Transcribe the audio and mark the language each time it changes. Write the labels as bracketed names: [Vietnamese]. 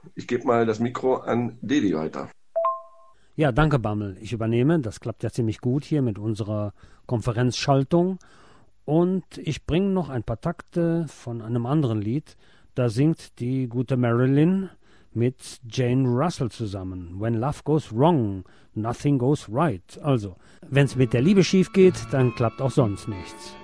[German] Ich gebe mal das Mikro an Didi weiter. Ja, danke, Bammel. Ich übernehme. Das klappt ja ziemlich gut hier mit unserer Konferenzschaltung. Und ich bringe noch ein paar Takte von einem anderen Lied. Da singt die gute Marilyn mit Jane Russell zusammen. [English] When love goes wrong, nothing goes right. [German] Also, wenn's mit der Liebe schief geht, dann klappt auch sonst nichts.